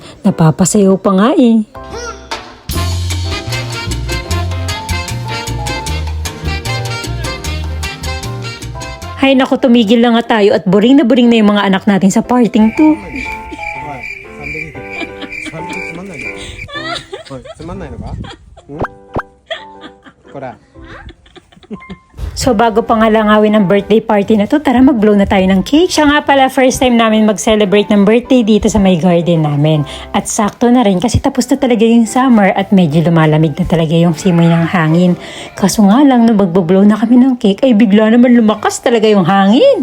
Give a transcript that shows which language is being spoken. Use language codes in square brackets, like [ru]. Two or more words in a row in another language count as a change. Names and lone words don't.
[tl] Napapasayaw pa nga eh. Hay naku, tumigil na nga tayo at boring na yung mga anak natin sa parting to. [ja] つまんないのか？こら。 [tl] So bago pa nga langawin ang birthday party na to, tara mag-blow na tayo ng cake. Siya nga pala, [en] first time [tl] namin mag-celebrate ng birthday dito sa may garden namin. At sakto na rin kasi tapos na talaga yung summer at medyo lumalamig na talaga yung simoy ng hangin. Kaso nga lang, nung mag-blow na kami ng cake, ay bigla naman lumakas talaga yung hangin.